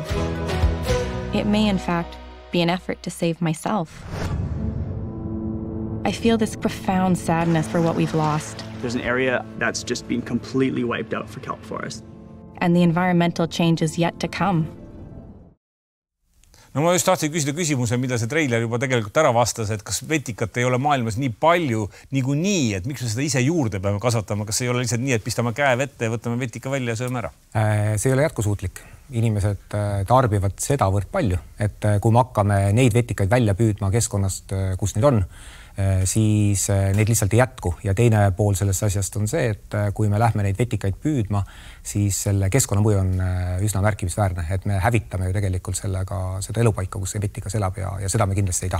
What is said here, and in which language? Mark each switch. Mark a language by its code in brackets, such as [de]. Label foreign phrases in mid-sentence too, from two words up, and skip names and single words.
[en] It may, in fact, be an effort to save myself. I feel this profound sadness for what we've lost. There's an area that's just been completely wiped out for kelp forest. And the environmental change is yet to come. [et] No ma just tahtsin küsida küsimuse, mida see treiler juba tegelikult ära vastas, et kas vetikat ei ole maailmas nii palju nii, et miks me seda ise juurde peame kasvatama, kas ei ole lihtsalt nii, et pistame käe vette, võtame vetika välja ja sööme ära? See ei ole jätkusuutlik. Inimesed tarbivad sedavõrd palju, et kui me hakkame neid vetikaid välja püüdma keskkonnast, kus neid on, siis neid lihtsalt ei jätku ja teine pool sellest asjast on see, et kui me lähme neid vetikaid püüdma, siis selle keskkonnamõju on üsna märkimisväärne, et me hävitame ju tegelikult sellega seda elupaika, kus see vetikas elab ja seda me kindlasti ei taha.